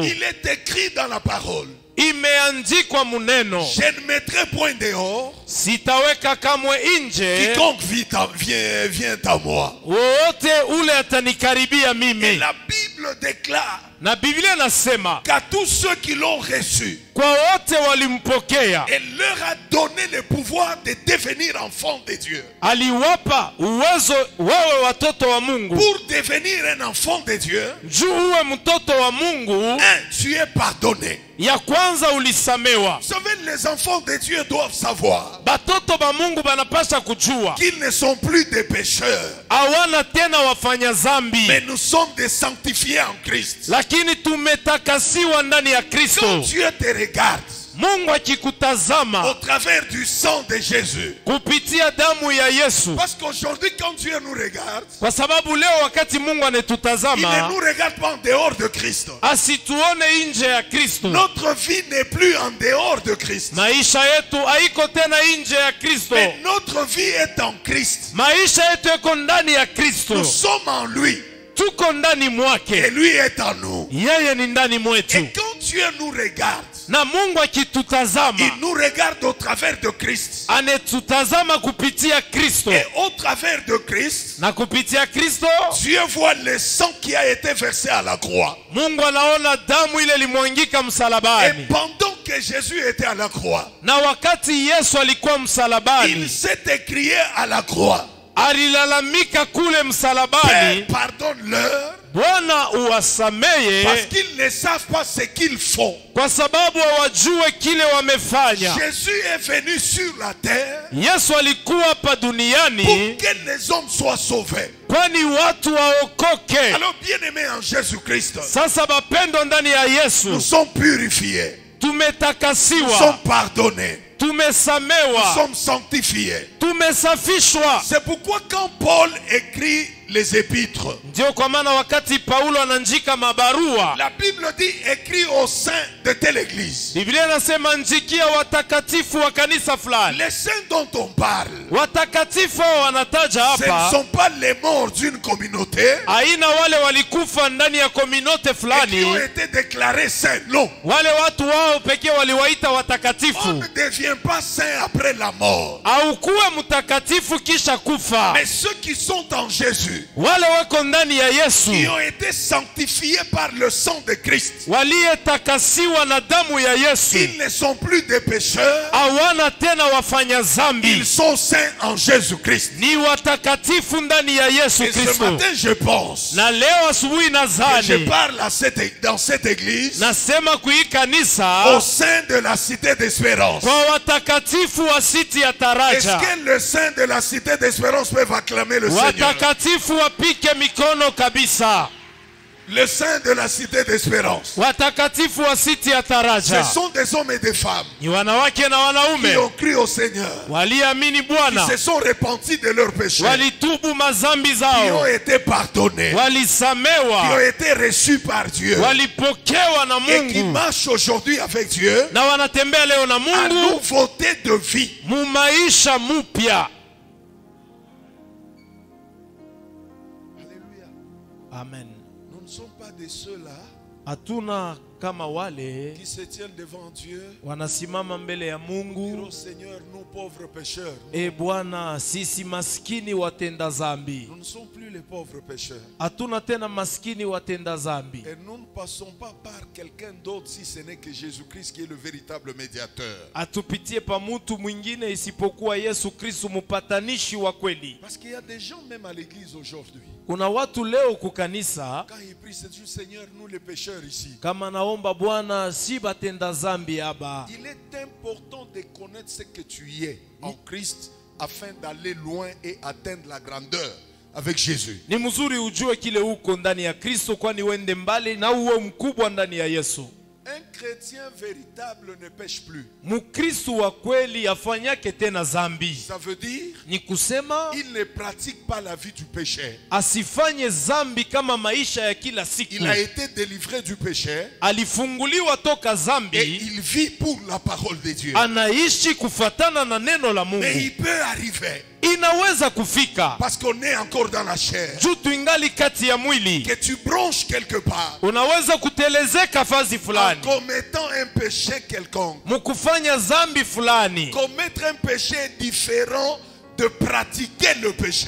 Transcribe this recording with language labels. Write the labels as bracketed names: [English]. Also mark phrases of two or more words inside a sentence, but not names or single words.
[French] il est écrit dans la parole, [Swahili] imeandikwa muneno, [French] je ne mettrai point dehors [Swahili] sitaweka kamwe nje [French] quiconque vient à moi. [Swahili] wowote ule atanikaribia [French] Et [Swahili] mimi. [French] la Bible déclare [Swahili] Na Biblia nasema [French] qu'à tous ceux qui l'ont reçu, [Swahili] kwa wote walimpokea, [French] elle leur a donné le pouvoir de devenir enfants de Dieu. [Swahili] aliwapa uwezo wawe watoto wa Mungu. [French] Pour devenir un enfant de Dieu, [Swahili] Juu uwe mtoto wa Mungu, [French] tu es pardonné. [Swahili] ya kwanza ulisamewa. [French] Vous savez, les enfants de Dieu doivent savoir [Swahili] Batoto ba Mungu banapasha kujua [French] qu'ils ne sont plus des pécheurs, [Swahili] hawana tena wafanya zambi, [French] mais nous sommes des sanctifiés en Christ. [Swahili] lakini tumetakasiwa ndani ya [French] Quand [Swahili] Kristo. [French] Dieu te regarde [Swahili] Mungu [French] au [Swahili] akikutazama [French] travers du sang de Jésus, [Swahili] kupitia damu ya Yesu, [French] parce qu'aujourd'hui quand Dieu nous regarde, [Swahili] kwa sababu leo wakati Mungu [French] il ne [Swahili] anetutazama, [French] nous regarde pas en dehors de Christ. [Swahili] asituone nje ya Kristo. [French] Notre vie n'est plus en dehors de Christ, [Swahili] Maisha yetu haiko tena nje ya Kristo. [French] mais notre vie est en Christ. [Swahili] Maisha yetu yako ndani ya [French] Nous [Swahili] Kristo, [French] sommes en lui [Swahili] tuko ndani [French] et [Swahili] mwake, [French] lui est en nous. [Swahili] yeye ni ndani mwetu. [French] Et quand Dieu nous regarde, [Swahili] Na Mungu akitutazama, [French] il nous regarde au travers de Christ. [Swahili] anetutazama kupitia Kristo, [French] Et au travers de Christ, [Swahili] na kupitia Kristo [French] Dieu voit le sang qui a été versé à la croix. [Swahili] Mungu anaona damu ile limwangika [French] Et [Swahili] msalabani. [French] pendant que Jésus était à la croix, [Swahili] Na wakati Yesu alikuwa [French] il [Swahili] msalabani, [French] s'est écrié à la croix, [Swahili] alilalamika kule [French] Père, [Swahili] msalabani, [French] pardonne-leur, [Swahili] Bwana [French] parce [Swahili] uwasameye [French] qu'ils ne savent pas ce qu'ils font. [Swahili] kwa sababu hawajue kile wamefanya. [French] Jésus est venu sur la terre [Swahili] Yesu alikuwa hapa [French] pour [Swahili] duniani [French] que les hommes soient sauvés. [Swahili] kwani watu waokoke. [French] Alors, bien-aimés en Jésus-Christ, [Swahili] Sasa bapendwa ndani ya [French] nous [Swahili] Yesu, [French] sommes purifiés, nous [Swahili] tumetakasiwa, [French] sommes pardonnés, nous [Swahili] tumesamewa, [French] sommes sanctifiés. [Swahili] tumesafishwa. [French] C'est pourquoi quand Paul écrit les épîtres, [Swahili] Ndio kwa maana wakati Paulo anaandika mabarua, [French] la Bible dit écrit au sein de telle église. [Swahili] Biblia inasema njikia watakatifu wa kanisa fulani. [French] Les saints dont on parle, [Swahili] Watakatifu hao wanataja [French] ce ne [Swahili] hapa [French] sont pas les morts d'une communauté [Swahili] aina wale walikufa ndani ya kominote [French] et qui [Swahili] fulani, [French] ont été déclarés saints. Non, [Swahili] wale watu wao pekee waliwaita [French] on [Swahili] watakatifu. [French] ne devient pas saint après la mort. [Swahili] Au kuwe mtakatifu kisha kufa, [French] Mais ceux qui sont en Jésus, Jésus, [Swahili] wale wako ndani ya Yesu, [French] qui ont été sanctifiés par le sang de Christ, [Swahili] waliyetakasiwa na damu ya Yesu, [French] ils ne sont plus des pécheurs, [Swahili] hawana tena wafanya zambi, [French] ils sont saints en Jésus-Christ. [Swahili] ni watakatifu ndani ya Yesu [French] Et ce [Swahili] Kristo. [French] matin, je pense, [Swahili] Na leo asubuhi [French] je [Swahili] nazani [French] parle dans cette église, [Swahili] nasema kui [French] au [Swahili] kanisa [French] sein de la cité d'espérance. [Swahili] kwa watakatifu wa siti ya [French] Est-ce [Swahili] Taraja. [French] que le sein de la cité d'espérance peuvent acclamer le Seigneur? [Swahili] Watakatifu wapike mikono kabisa. [French] Le sein de la cité d'espérance. [Swahili] Watakatifu wa siti ya [French] Ce [Swahili] Taraja [French] sont des hommes et des femmes [Swahili] ni wanawake na [French] qui [Swahili] wanaume [French] ont cru au Seigneur, [Swahili] waliamini [French] qui [Swahili] Bwana, [French] se sont repentis de leurs péchés, [Swahili] walitubu mazambi [French] qui ont [Swahili] zao, [French] été pardonnés, qui ont [Swahili] walisamewa, [French] été reçus par Dieu [Swahili] walipokewa na [French] et qui [Swahili] Mungu [French] marchent aujourd'hui avec Dieu [Swahili] na wanatembea leo na [French] à [Swahili] Mungu [French] nouveauté de vie. [Swahili] mu maisha mupya. [French] Alléluia. Amen. Nous ne sommes pas de ceux-là [Swahili] Hatuna kama wale [French] qui se tiennent devant Dieu [Swahili] wanasimama mbele ya [French] et dire [Swahili] Mungu, [French] au Seigneur, nous pauvres pécheurs. [Swahili] e Bwana, sisi maskini watenda zambi. [French] Nous ne sommes plus les pauvres pécheurs. [Swahili] Hatuna tena maskini watenda zambi, [French] Et nous ne passons pas par quelqu'un d'autre si ce n'est que Jésus-Christ qui est le véritable médiateur. [Swahili] atupitie pa mutu mwingine isipokuwa Yesu Kristo mpatanishi wa kweli. [French] Parce qu'il y a des gens même à l'église aujourd'hui. [Swahili] Kuna watu leo kukanisa [French] Quand ils prient, c'est du Seigneur, nous les pécheurs ici. [Swahili] kama naomba Bwana, si batenda zambi aba. [French] Il est important de connaître ce que tu es en Christ afin d'aller loin et atteindre la grandeur avec Jésus. [Swahili] Ni mzuri ujue kile uko ndani ya Kristo, kwani wende mbali na uwe mkubwa ndani ya Yesu. [French] Un chrétien véritable ne pêche plus. [Swahili] Mkristo wa kweli afanyake tena zambi, [French] Ça veut dire [Swahili] ni kusema [French] il ne pratique pas la vie du péché. [Swahili] asifanye zambi kama maisha ya kila siku. [French] Il a été délivré du péché [Swahili] Alifunguliwa toka [French] et [Swahili] zambi, [French] il vit pour la parole de Dieu. [Swahili] anaishi kufatana na neno la [French] Mais [Swahili] Mungu. [French] il peut arriver, [Swahili] Inaweza kufika [French] parce qu'on est encore dans la chair, [Swahili] juu tuingali kati ya mwili, [French] que tu bronches quelque part [Swahili] unaweza kutelezeka fazi [French] en [Swahili] fulani [French] commettant un péché quelconque. [Swahili] mukufanya zambi fulani. [French] Commettre un péché est différent de pratiquer le péché.